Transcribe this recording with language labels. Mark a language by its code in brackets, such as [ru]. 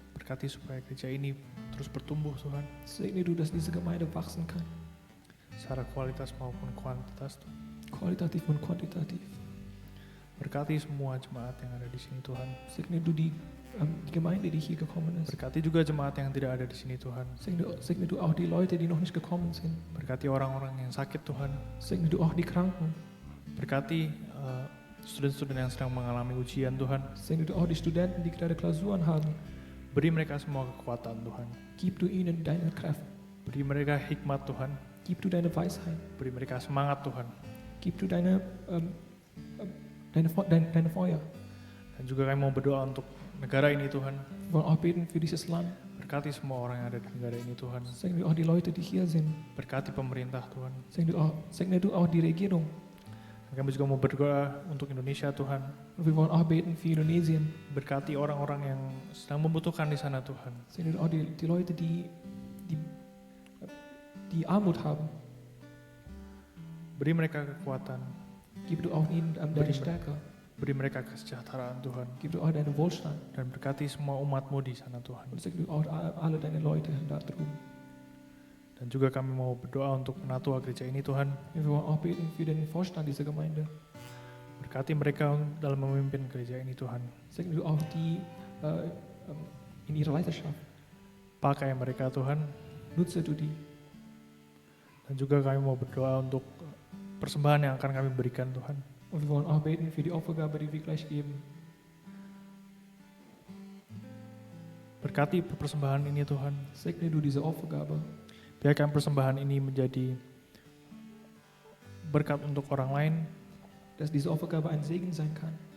[id] Berkati supaya gereja ini terus bertumbuh Tuhan. [de] Segne du, dass diese Gemeinde wachsen kann. [id] Secara kualitas maupun kuantitas Tuhan. [de] Qualitativ und quantitativ. [id] Berkati semua jemaat yang ada di sini Tuhan. [de] Segne du die Gemeinde, die hier gekommen ist. [id] Berkati juga jemaat yang tidak ada di sini Tuhan. [de] Segne du auch die Leute, die noch nicht gekommen sind. [id] Berkati orang-orang yang sakit Tuhan. [de] Segne du auch die Kranken. [id] Berkati student-student yang sedang mengalami ujian Tuhan. [de] Segne du auch die Studenten, die gerade Klausuren haben. [id] Beri mereka semua kekuatan Tuhan. [de] Gib du ihnen deine Kraft. [id] Beri mereka hikmat Tuhan. [de] Gib du deine Weisheit. [id] Beri mereka semangat Tuhan. [de] Gib du deine Feuer. [id] Dan juga kami mau berdoa untuk negara ini Tuhan. [de] Wir wollen auch beten für dieses Land. [id] Berkati semua orang yang ada di negara ini Tuhan. [de] Segne du auch die Leute, die hier sind. [id] Berkati pemerintah Tuhan. [de] Segne du auch die Regierung. [id] Dan kami juga mau berdoa untuk Indonesia Tuhan. [de] Und wir wollen auch beten für Indonesien. [id] Berkati orang-orang yang sedang membutuhkan di sana Tuhan. [de] Segne du auch die Leute, die Armut haben. [id] Beri mereka kekuatan. [de] Gib du auch ihnen deine Stärke. [id] Beri mereka kesejahteraan Tuhan. [de] Gib du auch deinen Wohlstand. [id] Dan berkati semua umat-Mu di sana Tuhan. [de] Und segne du auch alle deine Leute da drüben. [id] Dan juga kami mau berdoa untuk penatua gereja ini Tuhan. [de] Wir wollen auch beten für den Vorstand dieser Gemeinde. [id] Berkati mereka dalam memimpin gereja ini Tuhan. [de] Segne du auch die in ihrer Leiterschaft. [id] Pakai mereka Tuhan. [de] Nutze du die. [id] Dan juga kami mau berdoa untuk persembahan yang akan kami berikan Tuhan. [de] Und wir wollen auch beten für die Opfergabe, die wir gleich geben. [id] Berkati persembahan ini Tuhan. [de] Segne du diese Opfergabe. [id] Biarkan persembahan ini menjadi berkat untuk orang lain. [de] Dass diese Opfergabe ein Segen sein kann.